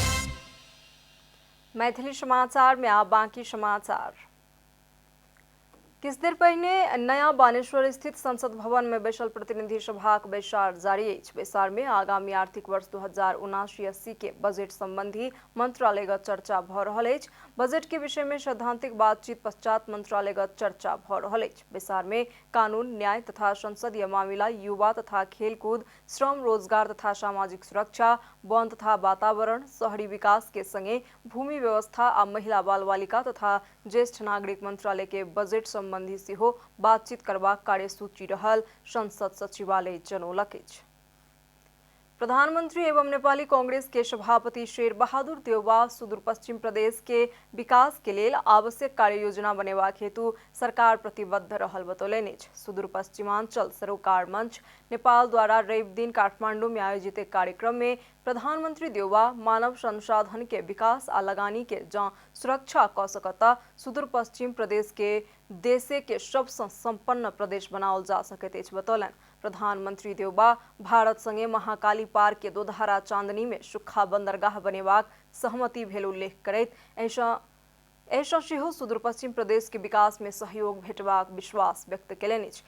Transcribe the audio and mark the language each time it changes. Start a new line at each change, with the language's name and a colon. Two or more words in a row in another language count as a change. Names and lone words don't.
Maithili: मैथिली समाचार में आप बाकी समाचार। किछ देर पहिने नया बानेश्वर स्थित संसद भवन में बैसल प्रतिनिधि सभाक बैसार जारी अछि। बैसार में आगामी आर्थिक वर्ष 2079-80 के बजट संबंधी मंत्रालयगत चर्चा भ रहल अछि। बजट के विषय में सैद्धांतिक बातचीत पश्चात मंत्रालयगत चर्चा भ रहल अछि। बैसार में कानून, न्याय तथा संसदीय मामिला, युवा तथा खेलकूद, श्रम, रोजगार तथा सामाजिक सुरक्षा, वन तथा वातावरण, शहरी विकास के संगे भूमि व्यवस्था आ महिला बाल बालिका तथा ज्येष्ठ नागरिक मंत्रालय के बजट संबंधी सेहो बातचीत करबाक कार्यसूची रहल संसद सचिवालय जनौलक अछि। प्रधानमंत्री एवं नेपाली कांग्रेस के सभापति शेर बहादुर देउवा सुदूर पश्चिम प्रदेश के विकास के लेल आवश्यक कार्य योजना बनेबाक हेतु सरकार प्रतिबद्ध रहल बतौलनि अछि। सुदूर पश्चिमांचल सरोकार मंच नेपाल द्वारा रवि दिन काठमांडू में आयोजित एक कार्यक्रम में प्रधानमंत्री देउवा मानव संसाधन के विकास आ लगानी के जँ सुरक्षा क सकता सुदूर पश्चिम प्रदेश के देशे के सबसँ संपन्न प्रदेश बनाओल जा सकैत अछि बतौलनि। प्रधानमंत्री देउवा भारत संगे महाकाली पार के दोधारा चांदनी में सुक्खा बंदरगाह बनेबाक सहमति भेल उल्लेख करैत एहिसँ सेहो सुदूर पश्चिम प्रदेश के विकास में सहयोग भेटबाक विश्वास व्यक्त केलनि अछि।